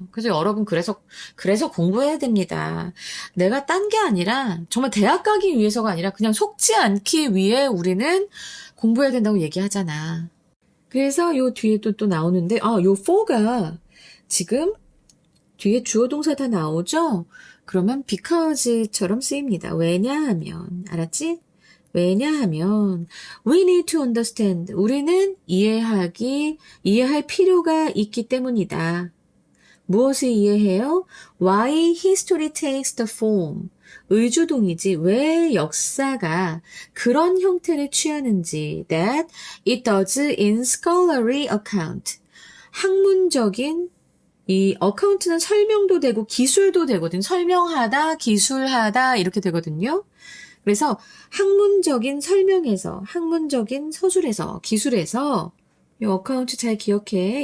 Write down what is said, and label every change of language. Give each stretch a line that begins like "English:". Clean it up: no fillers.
Korean: 그래서 여러분 그래서 공부해야 됩니다. 내가 딴 게 아니라 정말 대학 가기 위해서가 아니라 그냥 속지 않기 위해 우리는 공부해야 된다고 얘기하잖아. 그래서 요 뒤에 또 나오는데 요 for가 지금 뒤에 주어 동사 다 나오죠? 그러면 because처럼 쓰입니다. 왜냐하면 알았지? 왜냐하면
English: we need to understand.
Korean: 우리는 이해할 필요가 있기 때문이다. 무엇을 이해해요?
English: Why history takes the form.
Korean: 의주동이지 왜 역사가 그런 형태를 취하는지
English: that it does in scholarly account.
Korean: 학문적인 이 어카운트는 설명도 되고 기술도 되거든. 설명하다, 기술하다 이렇게 되거든요. 그래서 학문적인 설명에서, 학문적인 서술에서, 기술에서 이 어카운트 잘 기억해.